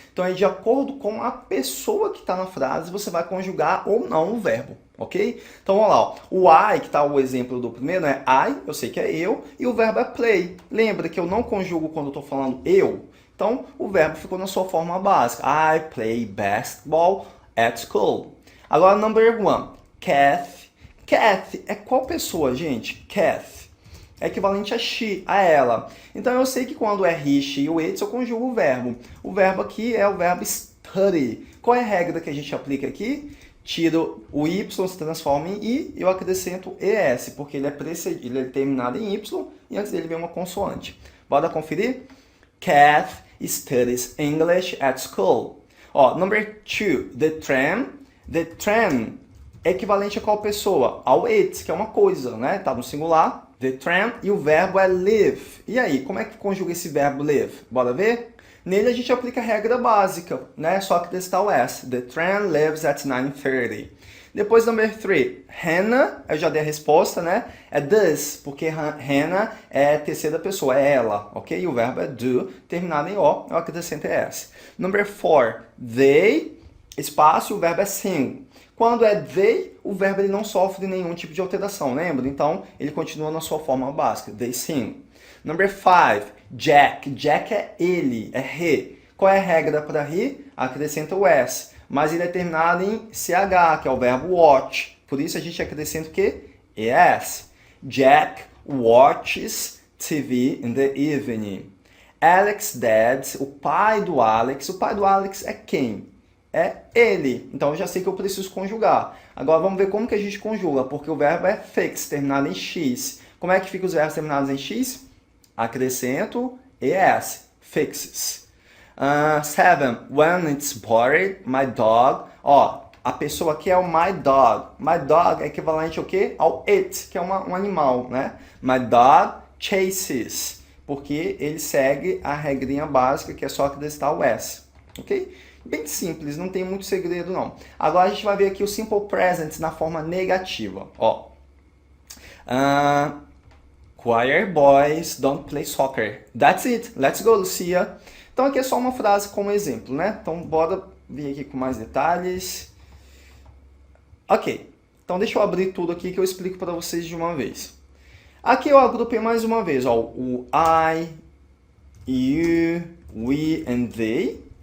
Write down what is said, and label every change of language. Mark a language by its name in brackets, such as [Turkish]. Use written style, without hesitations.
[Portuguese] Então é de acordo com a pessoa que está na frase, você vai conjugar ou não o verbo. Ok? Então, vamos lá. Ó. O I, que está o exemplo do primeiro, é I, eu sei que é eu, e o verbo é play. Lembra que eu não conjugo quando eu estou falando eu? Então, o verbo ficou na sua forma básica. [English] I play basketball at school. Agora, number one. Kath. [Portuguese] Kath é qual pessoa, gente? Kath. É equivalente a she, a ela. Então, eu sei que quando é he, she ou it, eu conjugo o verbo. O verbo aqui é o verbo study. Qual é a regra que a gente aplica aqui? Tiro o y, se transforma em i, e eu acrescento es, porque ele é terminado em y, e antes dele vem uma consoante. Bora conferir? [English] Kath studies English at school. Ó, number two, the tram. [Portuguese] The tram é equivalente a qual pessoa? Ao it, que é uma coisa, né? Tá no singular. [English] The tram, [Portuguese] e o verbo é live. E aí, como é que conjuga esse verbo live? Bora ver? Nele a gente aplica a regra básica, né? Só acrescentar o S. [English] The tram leaves at 9:30. Depois, number 3. [Portuguese] Hannah, eu já dei a resposta, né? É does, porque Hannah é terceira pessoa, é ela, ok? E o verbo é do, terminado em O, eu acrescento S. [English] Number 4. [Portuguese] They, espaço, o verbo é sing. Quando é they, o verbo ele não sofre nenhum tipo de alteração, lembra? Então, ele continua na sua forma básica. [English] They sing. Number 5, Jack. [Portuguese] Jack é ele, é [English] he. [Portuguese] Qual é a regra para he? Acrescenta o S. Mas ele é terminado em CH, que é o verbo watch. Por isso a gente acrescenta o quê? ES. [English] Jack watches TV in the evening. Alex dad, [Portuguese] o pai do Alex. O pai do Alex é quem? É ele. Então eu já sei que eu preciso conjugar. Agora vamos ver como que a gente conjuga, porque o verbo é fix, terminado em X. Como é que fica os verbos terminados em X? Acrescento es, fixes. 7. [English] When it's bored, my dog. Ó, [Portuguese] a pessoa aqui é o [English] my dog. [Portuguese] My dog é equivalente ao quê? Ao it, que é um animal, né? [English] My dog chases, [Portuguese] porque ele segue a regrinha básica, que é só acrescentar o s, ok? Bem simples, não tem muito segredo não. Agora a gente vai ver aqui o simple present na forma negativa. Ó. [English] Choir boys don't play soccer. That's it. Let's go, Lucia. [Portuguese] Então aqui é só uma frase como exemplo, né? Então bora vir aqui com mais detalhes. Ok. Então deixa eu abrir tudo aqui que eu explico para vocês de uma vez. Aqui eu agrupei mais uma vez, ó, o [English] I, you, we and they.